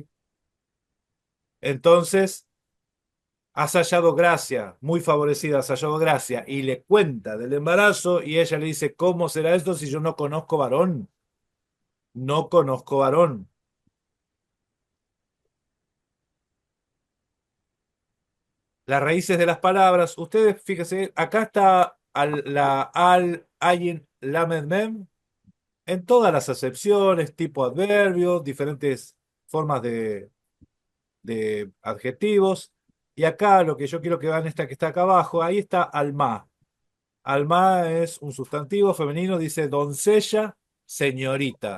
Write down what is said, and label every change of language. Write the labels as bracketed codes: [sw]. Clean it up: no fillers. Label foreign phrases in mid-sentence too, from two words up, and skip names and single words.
[es] Entonces, has hallado gracia, muy favorecida, has hallado gracia, y le cuenta del embarazo y ella le dice, ¿cómo será esto si yo no conozco varón? No conozco varón. Las raíces de las palabras, ustedes fíjense, acá está [he] עין, למד, מם, [es] en todas las acepciones, tipo adverbios, diferentes formas de adjetivos. Y acá lo que yo quiero que vean esta que está acá abajo, ahí está alma. Alma es un sustantivo femenino, dice doncella, señorita.